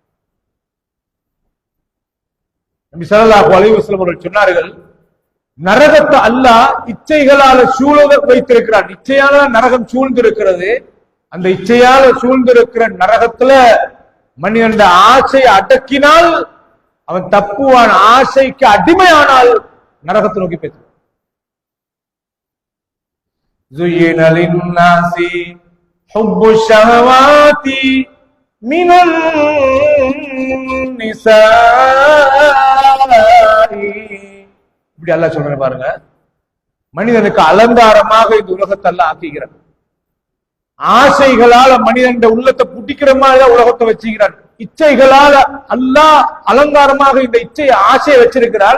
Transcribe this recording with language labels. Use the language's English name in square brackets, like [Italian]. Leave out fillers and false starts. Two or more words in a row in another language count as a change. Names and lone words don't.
[Tamil] நபி [Arabic] صلى الله عليه وسلم [Tamil] அவர்கள் சொன்னார்கள், நரகத்தை அல்லாஹ் இச்சைகளால சூழ வைத்திருக்கிறான். இச்சையால நரகம் சூழ்ந்திருக்கிறது. அந்த இச்சையால சூழ்ந்திருக்கிற நரகத்துல மனிதன் ஆசை அடக்கினால் அவன் தப்புவான். ஆசைக்கு அடிமையானால் நரகத்தை நோக்கி பேச. [Arabic] زين للناس حب الشهوات من النساء. [Tamil] இப்படி அல்லாஹ் சொல்ற பாருங்க. மனிதனுக்கு அலங்காரமாக இந்த உலகத்தை அல்லாஹ் ஆக்குகிறான். ஆசைகளால மனிதன் உள்ளத்தை புட்டிக்கிற மாதிரி உலகத்தை வச்சுக்கிறான். இச்சைகளால அல்லாஹ் அலங்காரமாக இந்த இச்சையை ஆசையை வச்சிருக்கிறார்.